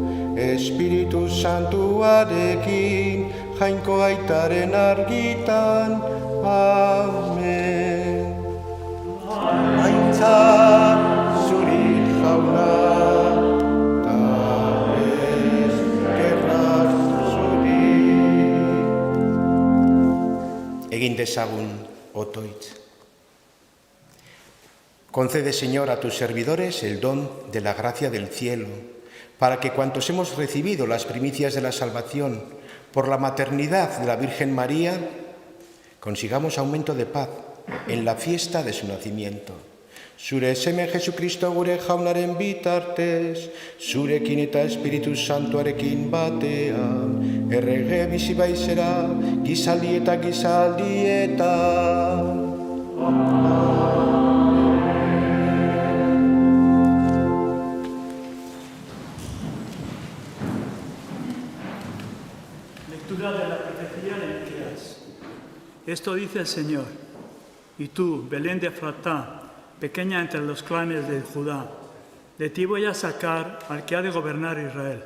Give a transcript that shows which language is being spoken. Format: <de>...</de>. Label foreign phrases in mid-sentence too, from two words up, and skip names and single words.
<eu>Espiritu Santuarekin, jainko aitaren argitan, amen. Aintzat zuri jauna, ta eskerrak zuri. Egin dezagun otoitz.</eu> <es>Concede, Señor, a tus servidores el don de la gracia del cielo, para que cuantos hemos recibido las primicias de la salvación por la maternidad de la Virgen María, consigamos aumento de paz en la fiesta de su nacimiento.</es> <eu>Zure seme Jesucristo gure jaunaren bitartez, zurekin eta Espiritu Santuarekin batean, errege bizi baizera, gizaldi eta gizaldietan.</eu> <es>Lectura de la profecía de Elías. Esto dice el Señor: y tú, Belén de Efratá, pequeña entre los clanes de Judá, de ti voy a sacar al que ha de gobernar Israel.</es>